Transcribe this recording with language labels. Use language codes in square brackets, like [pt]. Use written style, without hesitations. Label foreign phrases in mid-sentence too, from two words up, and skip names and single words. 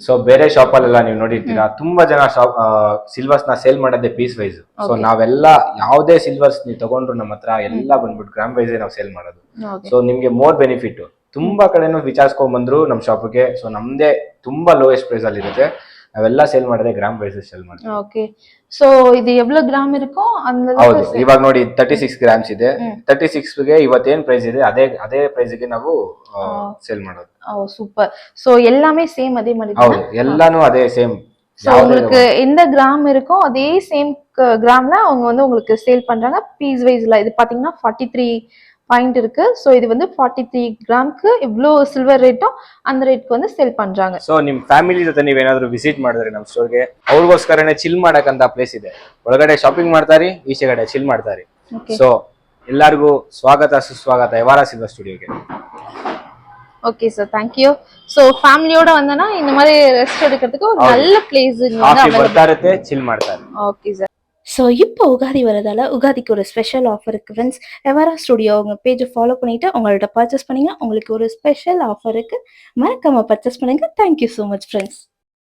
[kn] ಸೊ ಬೇರೆ ಶಾಪ್ ಅಲ್ಲೆಲ್ಲ ನೀವು ನೋಡಿರ್ತೀರಾ, ತುಂಬಾ ಜನ [en] shop silvers [kn] ನ ಸೇಲ್ ಮಾಡೋದೇ [en] piece wise. [kn] ಸೊ Okay. ನಾವೆಲ್ಲ ಯಾವ್ದೇ ಸಿಲ್ವರ್ಸ್ ನೀವು ತಗೊಂಡ್ರು ನಮ್ಮ ಹತ್ರ ಎಲ್ಲ ಬಂದ್ಬಿಟ್ಟು [en] gram wise [kn] ನಾವು ಸೇಲ್ ಮಾಡೋದು. ಓಕೆ. ಸೊ ನಿಮ್ಗೆ [en] more benefit. [kn] ತುಂಬಾ ಕಡೆನೂ ವಿಚಾರಿಸ್ಕೊಂಡ್ ಬಂದ್ರು ನಮ್ ಶಾಪ್ಗೆ. ಸೊ ನಮ್ದೇ ತುಂಬಾ [en] lowest price [kn] ಅಲ್ಲಿ ಇರುತ್ತೆ. ನಾವೆಲ್ಲ ಸೇಲ್ ಮಾಡಿದ್ರೆ [en] gram wise [kn] ಸೇಲ್ ಮಾಡ್ತೀವಿ. [ta] ஓகே. ஸோ இது எவ்வளோ கிராம் இருக்கோ அந்த [kn] ಹೌದು, [ta] அளவுக்கு [kn] ಇವಾಗ ನೋಡಿ 36 ಗ್ರಾಮ್ಸ್ ಇದೆ. ಹ್ಮ್. 36 ಗೆ ಇವತ್ತೇನ್ ಪ್ರೈಸ್ ಇದೆ ಅದೇ ಪ್ರೈಸ್ ಗೆ ನಾವು ಸೇಲ್ ಮಾಡೋದು. [ta] ஓ சூப்பர். ஸோ எல்லாமே சேம் அதே மாதிரி [kn] ಹೌದು, [ta] தானே? [kn] ಎಲ್ಲಾನು ಅದೇ ಸೇಮ್. [ta] ஸோ உங்களுக்கு எந்த கிராம் இருக்கோ அதே சேம் கிராம்ல அவங்க வந்து உங்களுக்கு சேல் பண்றாங்க [en] piece wise. [ta] இது பாத்தீங்கன்னா 43 பாயிண்ட் இருக்கு. ஸோ இது வந்து 43 கிராம்க்கு இவ்வளோ [en] silver rate [ta] அந்த ರೇಟ್ಗೆ வந்து ಸೇಲ್ பண்றாங்க. [kn] ಸೊ ನಿಮ್ ಫ್ಯಾಮಿಲಿ ಜೊತೆ ನೀವೇನಾದ್ರೂ ವಿಸಿಟ್ ಮಾಡಿದ್ರೆ ನಮ್ ಸ್ಟೋರ್ಗೆ, ಅವ್ರಿಗೋಸ್ಕರನೇ ಚಿಲ್ ಮಾಡಕ್ಕಂತ ಪ್ಲೇಸ್ ಇದೆ. ಒಳಗಡೆ ಶಾಪಿಂಗ್ ಮಾಡ್ತಾರಿ, ಈಚೆಗಡೆ ಚಿಲ್ ಮಾಡ್ತಾರಿ. [ta] ஓகே. [kn] ಸೊ ಎಲ್ಲರಿಗೂ ಸ್ವಾಗತ ಸುಸ್ವಾಗತ ಎವಾರಾ ಸಿಲ್ವರ್ ಸ್ಟುಡಿಯೋಗೆ. [ta] ஓகே சார், தேங்க்யூ. ஸோ ஃபேமிலியோட வந்தனா இந்த மாதிரி ரெஸ்ட் எடுக்கிறதுக்கு ஒரு [kn] ಹೌದು. [ta] நல்ல பிளேஸ் இங்க வந்து [kn] ಕಾಫಿ available. ಬರ್ತಾ ಇರುತ್ತೆ, ಚಿಲ್ ಮಾಡ್ತಾರೆ. [ta] ஓகே சார். ஸோ இப்போ உகாதி வரதால உகாதிக்கு ஒரு [en] special offer [ta] இருக்குது ஃப்ரெண்ட்ஸ். எவரா ஸ்டுடியோ உங்க பேஜை ஃபாலோ பண்ணிட்டு உங்கள்ட்ட பர்ச்சேஸ் பண்ணீங்கன்னா உங்களுக்கு ஒரு [en] special offer [ta] இருக்குது. மறக்காம பர்ச்சேஸ் பண்ணுங்க. [en] thank you so much friends.